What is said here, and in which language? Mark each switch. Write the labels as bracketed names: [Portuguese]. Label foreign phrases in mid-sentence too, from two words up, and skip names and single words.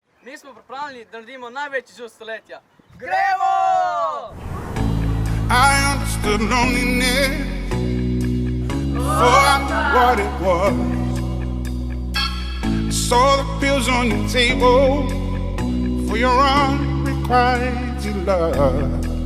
[Slovenian] Mi smo pripravljeni, da naredimo največji izziv stoletja. Gremo! [English] I understood loneliness for what it was. I saw the pills on your table for your unrequited love.